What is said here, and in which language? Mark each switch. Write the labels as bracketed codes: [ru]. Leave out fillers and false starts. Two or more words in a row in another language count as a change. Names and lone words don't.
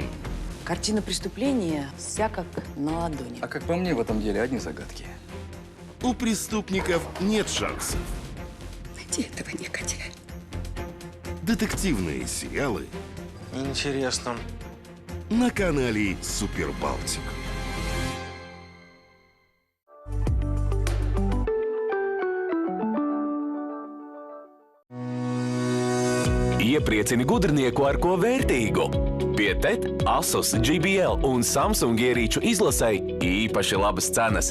[ru] Картина преступления вся как на ладони. А как по мне, в этом деле одни загадки. У преступников нет шансов. Найди этого негодяя. Детективные сериалы Интересно. на канале Супер Балтик. [lv] Iepriecini gudrnieku ar ko vērtīgu. Pie TET, Asus, JBL un Samsung ierīču izlasei īpaši labas cenas.